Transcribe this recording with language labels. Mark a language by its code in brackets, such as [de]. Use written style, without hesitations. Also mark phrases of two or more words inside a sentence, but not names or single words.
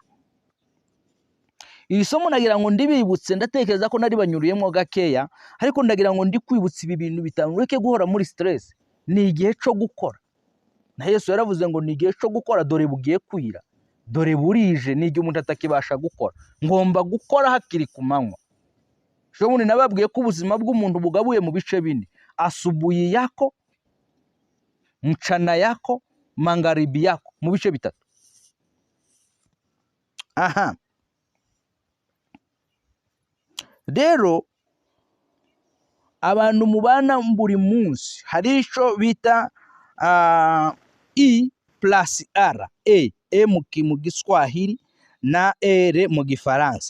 [rw] Iri somo nagira ngo ndibibutse, ndatekereza ko nari banyuriyemo gakeya, ariko ndagira ngo ndi kwibutsa ibi bintu bitanu. Ureke guhora muri stress, ni igihe cyo gukora. Na Yesu yaravuze ngo ni igihe cyo gukora, dore bugiye kwira, dore burije, ni igihe umuntu atakibasha gukora. Ngomba gukora hakiri ku manywa. Ejo bundi nababwiye ko ubuzima bw'umuntu bugabuye mu bice bine: [sw] asubuhi yako, mchana yako, magharibi yako, [rw] mu bice bitatu. Aha, rero abantu mubana buri munsi hari icyo bita E plus R, E mu Giswahili na R mu Gifaransa.